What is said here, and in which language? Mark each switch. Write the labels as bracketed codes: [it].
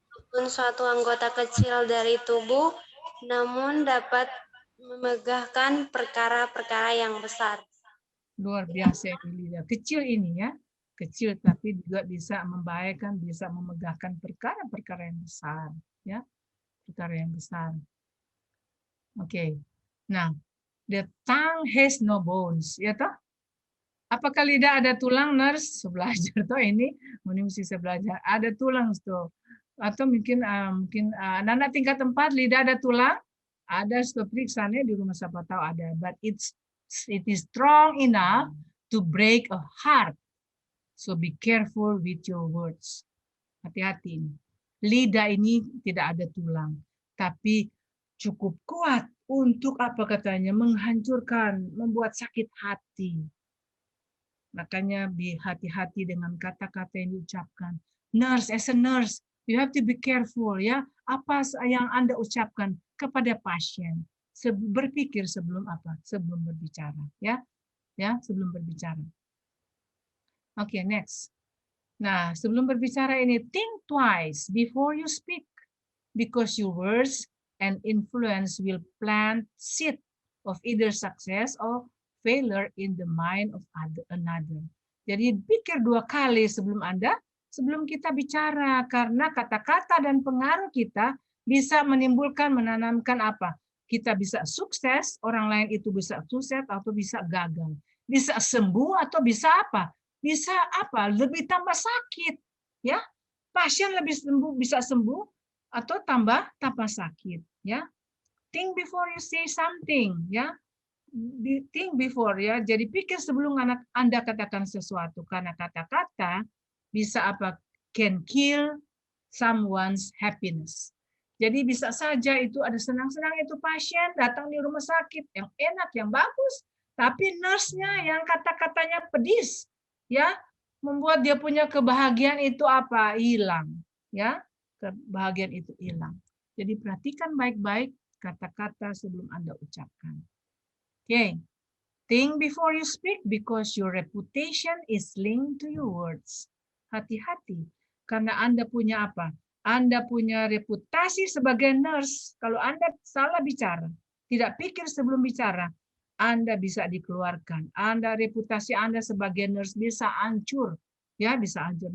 [id] Walaupun suatu anggota kecil dari tubuh, namun dapat memegahkan perkara-perkara yang besar. Luar biasa ini lidah. Kecil ini ya. Kecil tapi juga bisa membahayakan, bisa memegahkan perkara-perkara yang besar. Ya, perkara yang besar. Oke. [en] Nah, the tongue has no bones. [id] Ya toh? Apakah lidah ada tulang, nurse? Belajar toh ini mesti saya belajar. Ada tulang tuh. Atau mungkin anak-anak tingkat 4 lidah ada tulang? Ada periksanya di rumah siapa tahu ada. [en] But it is strong enough to break a heart. So be careful with your words. [id] Hati-hati. Lidah ini tidak ada tulang, tapi cukup kuat untuk apa katanya menghancurkan, membuat sakit hati. Makanya hati-hati dengan kata-kata yang diucapkan. [en] Nurse, as a nurse, you have to be careful ya. [id] Apa yang Anda ucapkan kepada pasien. Berpikir sebelum apa? Sebelum berbicara, ya. Ya, sebelum berbicara. Oke, next. Nah, sebelum berbicara ini, [en] think twice before you speak. Because your words and influence will plant seed of either success or failure in the mind of another. [id] Jadi pikir 2 kali sebelum kita bicara, karena kata-kata dan pengaruh kita bisa menimbulkan, menanamkan apa? Kita bisa sukses, orang lain itu bisa sukses atau bisa gagal. Bisa sembuh atau bisa apa? Bisa apa? Lebih tambah sakit, ya. Pasien lebih sembuh, bisa sembuh atau tambah sakit, ya. [en] Think before you say something, ya. Think before, ya. [id] Jadi pikir sebelum Anda katakan sesuatu, karena kata-kata bisa apa? [en] Can kill someone's happiness. [id] Jadi bisa saja itu ada senang-senang itu pasien datang di rumah sakit yang enak, yang bagus, tapi nurse-nya yang kata-katanya pedis, ya, membuat dia punya kebahagiaan itu apa? Hilang, ya. Kebahagiaan itu hilang. Jadi perhatikan baik-baik kata-kata sebelum Anda ucapkan. Okay. [en] Think before you speak because your reputation is linked to your words. [id] Hati-hati, karena Anda punya apa? Anda punya reputasi sebagai nurse. Kalau Anda salah bicara, tidak pikir sebelum bicara, Anda bisa dikeluarkan. Reputasi Anda sebagai nurse bisa hancur. Ya, bisa hancur.